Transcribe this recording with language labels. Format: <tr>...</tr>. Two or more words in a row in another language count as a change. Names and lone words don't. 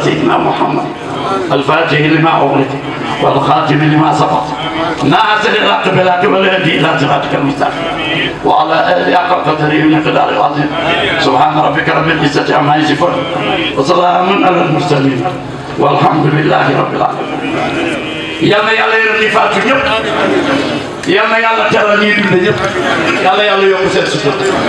<ar>سيدنا محمد الفاتح لما أغلق والخاتم لما سبق ناصر الحق بالحق والهدي إلى صراطك المستقيم وعلى آله حق قدره ومقداره العظيم سبحان ربك رب العزة عما يصفون وسلام على المرسلين والحمد لله رب العالمين</ar> <wo>yàlla yàlla yërëm ñi faatu ñëpp yàlla yàlla teral ñi dund ñëpp yàlla yàlla yokk seen sutur</wo>